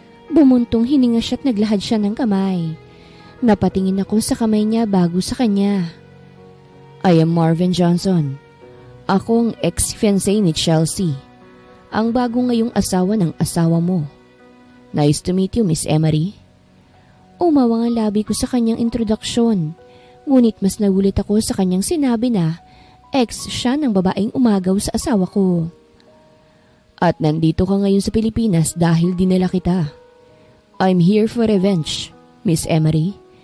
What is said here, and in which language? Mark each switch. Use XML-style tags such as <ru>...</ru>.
<tl>Bumuntong hininga siya at naglahad siya ng kamay. Napatingin ako sa kamay niya bago sa kanya.</tl> <en>I am Marvin Johnson.</en> <tl>Ako ang ex-fiancé ni Chelsea. Ang bago ngayong asawa ng asawa mo.</tl> <en>Nice to meet you, Miss Emery.</en> <tl>Umawang ang labi ko sa kanyang introduksyon. Ngunit mas nagulit ako sa kanyang sinabi na ex siya ng babaeng umagaw sa asawa ko. At nandito ka ngayon sa Pilipinas dahil dinala kita.</tl> <en>I'm here for revenge, Miss Emery.</en>